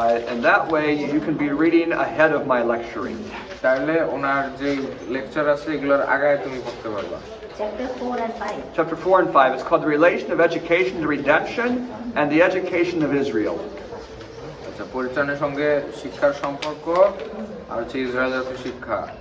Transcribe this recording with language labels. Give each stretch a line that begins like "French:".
English: And that way you can be reading ahead of my lecturing.
Bangla: তাহলে ওনার যে lecture আছে এগুলোর আগায় তুমি পড়তে পারবা।
English: Chapter 4 and 5. Chapter 4 and 5. It's called The Relation of Education to Redemption and the Education of Israel.
Bangla: আচ্ছা, পরিত্রাণের সঙ্গে শিক্ষার সম্পর্ক আর হচ্ছে ইসরায়েল জাতির শিক্ষা।